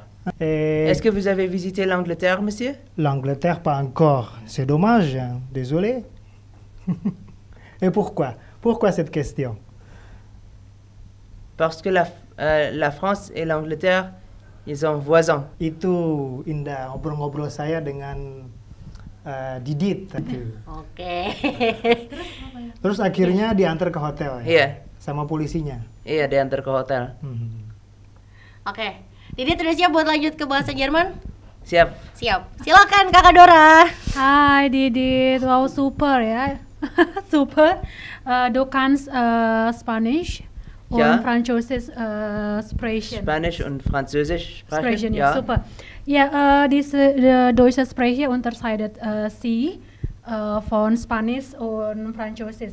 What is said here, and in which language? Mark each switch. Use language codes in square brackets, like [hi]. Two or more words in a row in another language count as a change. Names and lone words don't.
[fr] Et Est-ce que vous avez visité l'Angleterre, monsieur? l'Angleterre, pas encore. C'est dommage, hein. Désolé. Et pourquoi? Pourquoi cette question? Parce que la France et l'Angleterre, ils sont voisins. [id] Itu indah ngobrol-ngobrol saya dengan Didit tadi. Oke. Terus akhirnya diantar ke hotel ya? Iya, Sama polisinya. iya diantar ke hotel. Oke. Didit udah siap buat lanjut ke bahasa Jerman? Siap. Siap. Silakan Kakak Dora. Hai Didit, wow super ya. [de] Super. Du kannst Spanisch Ja. und Französisch sprechen. Spanisch und Französisch Sprechen, sprechen. ja, super. Ja, diese deutsche Sprache unterscheidet sich von Spanisch und Französisch.